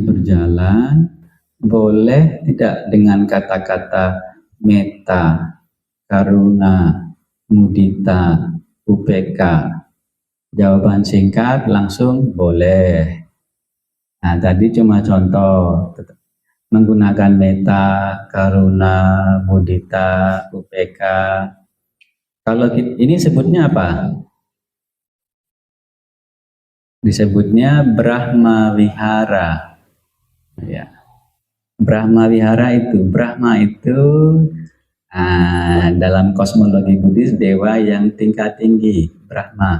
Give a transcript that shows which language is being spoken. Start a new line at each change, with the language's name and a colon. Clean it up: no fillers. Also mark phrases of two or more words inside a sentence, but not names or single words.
Indonesian: berjalan, boleh tidak dengan kata-kata
Pali: metta, karuna, mudita, upeka.
Indonesian: Jawaban singkat langsung boleh. Nah, tadi cuma contoh.
Pali: Menggunakan metta, karuna, mudita, upeka.
Indonesian: Kalau ini sebutnya apa? Disebutnya Brahma Vihara. Ya. Brahma Vihara itu, Brahma itu dalam kosmologi Buddhis dewa yang tingkat tinggi, Brahma.